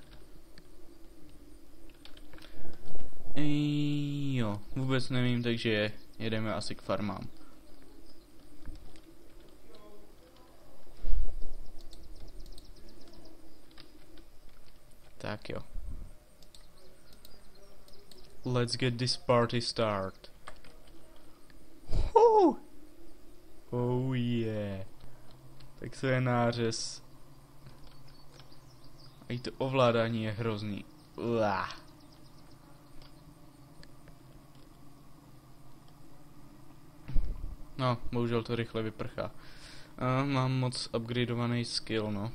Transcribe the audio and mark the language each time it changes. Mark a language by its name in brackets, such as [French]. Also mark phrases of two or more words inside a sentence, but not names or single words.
[Czech] Jo, vůbec nevím, takže jedeme asi k farmám. Tak jo. [English] Let's get this party start. Oh yeah. [Czech] Tak to je nářez. A i to ovládání je hrozný. No, bohužel to rychle vyprchá. Mám moc upgradeovaný skill, no.